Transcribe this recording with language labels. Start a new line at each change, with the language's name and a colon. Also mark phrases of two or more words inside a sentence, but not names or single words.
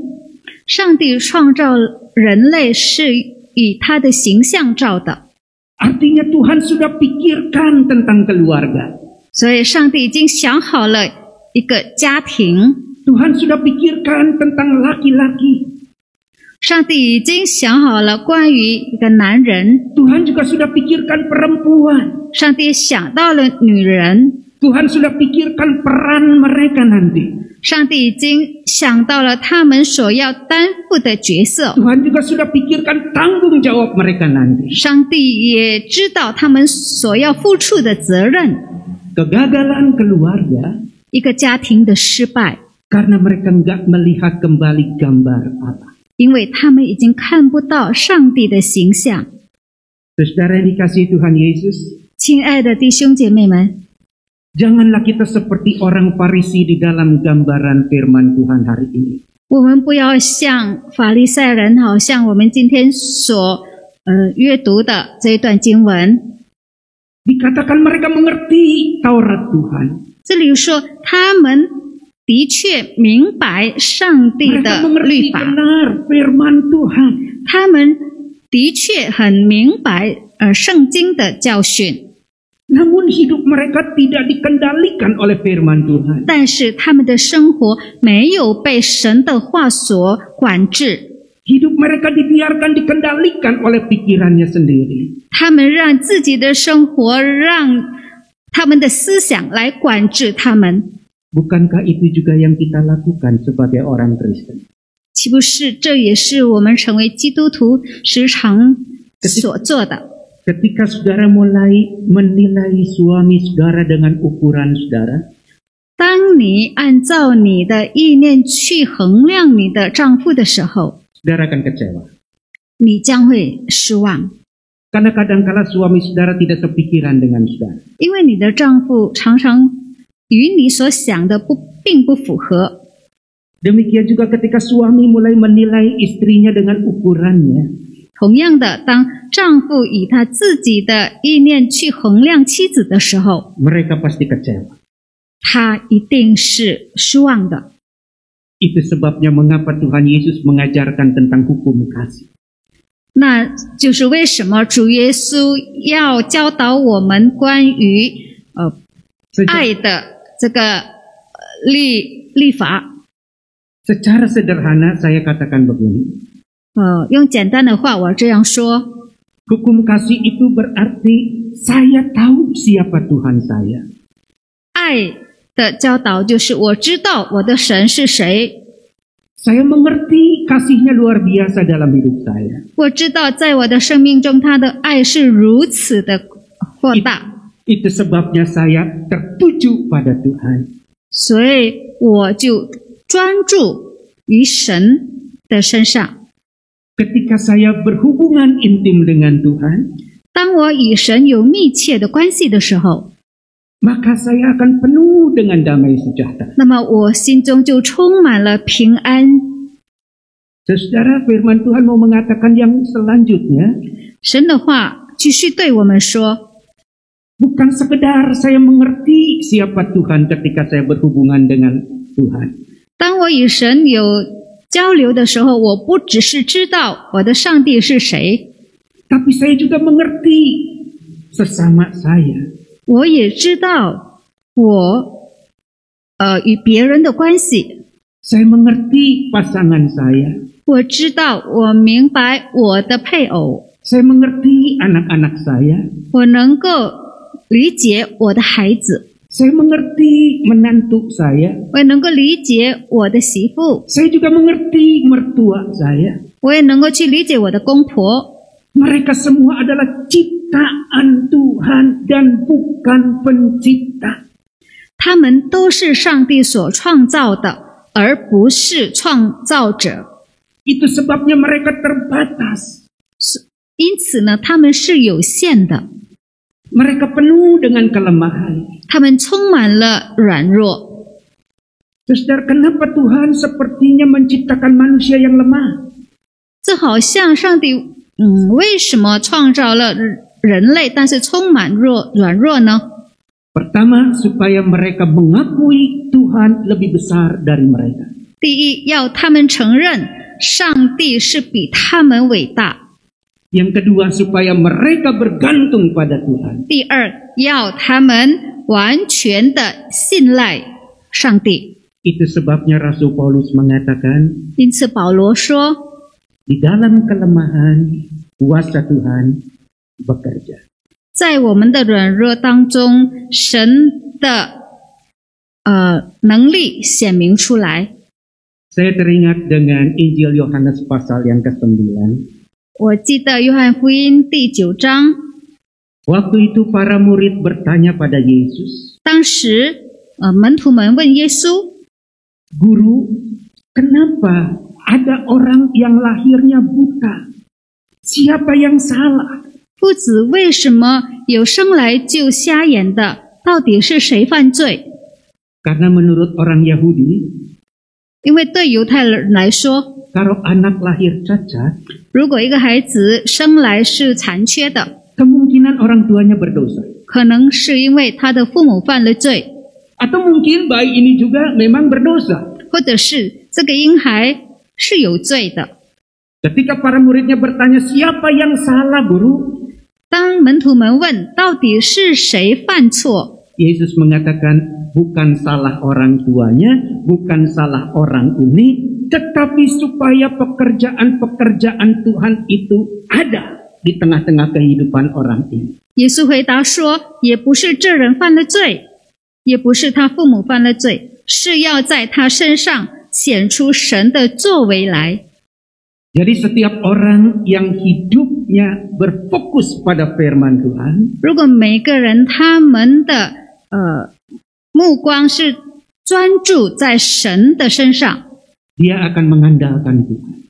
Chinese: 上帝创造人类是以他的形象造的，
Indonesian: Artinya Tuhan sudah pikirkan tentang keluarga.
Chinese: 所以上帝已经想好了一个家庭，
Indonesian: Tuhan sudah pikirkan tentang laki-laki.
Chinese: 上帝已经想好了关于一个男人，
Indonesian: Tuhan juga sudah pikirkan perempuan.
Chinese: 上帝想到了女人，
Indonesian: Tuhan sudah pikirkan peran mereka nanti.
Chinese: 上帝已经想到了他们所要担负的角色，
Indonesian: Tuhan juga sudah pikirkan tanggung jawab mereka nanti.
Chinese: 上帝也知道他们所要付出的责任。
Indonesian: Kegagalan keluarga
Chinese: 一个家庭的失败，
Indonesian: karena mereka enggak melihat kembali gambar Allah.
Chinese: 因为他们已经看不到上帝的形象。
Indonesian: Saudara yang dikasihi Tuhan Yesus,
Chinese: 亲爱的弟兄姐妹们，
Indonesian: janganlah kita seperti orang Farisi di dalam gambaran firman Tuhan hari ini.
Chinese: 我们不要像法利赛人，好像我们今天所阅读的这一段经文，
Indonesian: Dikatakan mereka mengerti Taurat Tuhan.
Chinese: 这里说他们的确明白上帝
Indonesian: Mereka
Chinese: 的
Indonesian: mengerti
Chinese: 律法，
Indonesian: benar firman Tuhan.
Chinese: 他们的确很明白圣经的教训，
Indonesian: Namun hidup mereka tidak dikendalikan oleh firman Tuhan.
Chinese: 但是他们的生活没有被神的话所管制，
Indonesian: Hidup mereka dibiarkan dikendalikan oleh pikirannya sendiri.
Chinese: 他们让自己的生活，让他们的思想来管制他们。
Indonesian: Bukankah itu juga yang kita lakukan sebagai orang Kristen?
Chinese: 岂不是这也是我们成为基督徒时常所做的？
Indonesian: Ketika saudara mulai menilai suami saudara dengan ukuran saudara,
Chinese: 当你按照你的意念去衡量你的丈夫的时候，
Indonesian: saudara akan kecewa.
Chinese: 你将会失望，
Indonesian: Karena kadangkala suami saudara tidak sepikiran dengan saudara.
Chinese: 因为你的丈夫常常与你所想的并不符合。
Indonesian: Demikian juga ketika suami mulai menilai istrinya dengan ukurannya,
Chinese: 同样的，当丈夫以他自己的意念去衡量妻子的时候，
Indonesian: mereka pasti kecewa.
Chinese: 他一定是失望的。
Indonesian: Itu sebabnya mengapa Tuhan Yesus mengajarkan tentang hukum kasih.
Chinese: 那就是为什么主耶稣要教导我们关于爱的这个律法。
Indonesian: Secara sederhana saya katakan begini.
Chinese: 用简单的话我这样说，
Indonesian: Hukum kasih itu berarti saya tahu siapa Tuhan saya.
Chinese: 爱的教导就是我知道我的神是谁，
Indonesian: Saya mengerti kasihnya luar biasa dalam hidup saya.
Chinese: 我知道在我的生命中他的爱是如此的豁大，
Indonesian: Itu sebabnya saya tertuju pada Tuhan.
Chinese: 所以我就专注于神。 的身上。
Indonesian: Ketika saya berhubungan intim dengan Tuhan,
Chinese: 当我与神有密切的关系的时候，
Indonesian: maka saya akan penuh dengan damai sejahtera.
Chinese: 那么我心中就充满了平安。
Indonesian: Saudara, firman Tuhan mau mengatakan yang selanjutnya,
Chinese: 神的话继续对我们说，
Indonesian: bukan sekedar saya mengerti siapa Tuhan ketika saya berhubungan dengan Tuhan.
Chinese: 当我与神有交流的时候，我不只是知道我的上帝是谁，
Indonesian: Tapi saya juga mengerti sesama saya.
Chinese: 我也知道我与别人的关系，
Indonesian: Saya mengerti pasangan saya.
Chinese: 我知道我明白我的配偶，
Indonesian: Saya mengerti anak-anak saya.
Chinese: 我能够理解我的孩子，
Indonesian: Saya mengerti menantu saya.
Chinese: 我也能够理解我的媳妇，
Indonesian: Saya juga mengerti mertua saya.
Chinese: 我也能够去理解我的公婆。
Indonesian: Mereka semua adalah ciptaan Tuhan dan bukan pencipta.
Chinese: 他们都是上帝所创造的，而不是创造者。
Indonesian: Itu sebabnya mereka terbatas.
Chinese: 因此呢，他们是有限的，
Indonesian: Mereka penuh dengan kelemahan.
Chinese: 他们充满了软弱。
Indonesian: Saudara, kenapa Tuhan sepertinya menciptakan manusia yang lemah?
Chinese: 这好像上帝，为什么创造了人类，但是充满软弱呢？
Indonesian: Pertama, supaya mereka mengakui Tuhan lebih besar dari mereka.
Chinese: 第一，要他们承认上帝是比他们伟大；
Indonesian: Yang kedua, supaya mereka bergantung pada Tuhan.
Chinese: 第二，要他们完全的信赖上帝。
Indonesian: Itu sebabnya Rasul Paulus mengatakan,
Chinese: 因此，保罗说，
Indonesian: di dalam kelemahan, kuasa Tuhan bekerja.
Chinese: 在我们的软弱当中，神的能力显明出来。
Indonesian: Saya teringat dengan Injil Yohanes pasal yang ke-9.
Chinese: 我记得约翰福音第9章，
Indonesian: Waktu itu para murid bertanya pada Yesus,
Chinese: 当时门徒们问耶稣，
Indonesian: Guru, kenapa ada orang yang lahirnya buta? Siapa yang salah?
Chinese: 夫子，为什么有生来就瞎眼的？到底是谁犯罪？
Indonesian: Karena menurut orang Yahudi,
Chinese: 因为对犹太人来说，
Indonesian: kalau anak lahir cacat,
Chinese: 如果一个孩子生来是残缺的，
Indonesian: kemungkinan orang tuanya berdosa.
Chinese: 可能是因为他的父母犯了罪，
Indonesian: Atau mungkin bayi ini juga memang berdosa.
Chinese: 或者是这个婴孩是有罪的。
Indonesian: Ketika para muridnya bertanya, siapa yang salah, Guru?
Chinese: 当门徒们问到底是谁犯错，
Indonesian: Yesus mengatakan, bukan salah orang tuanya, bukan salah orang ini, tetapi supaya pekerjaan-pekerjaan Tuhan itu ada di tengah-tengah kehidupan orang ini.
Chinese: 耶稣回答说，也不是这人犯了罪，也不是他父母犯了罪，是要在他身上显出神的作为来。
Indonesian: Jadi setiap orang yang hidupnya berfokus pada firman Tuhan,
Chinese: 如果每个人他们的目光是专注在神的身上，
Indonesian: dia akan mengandalkan Tuhan.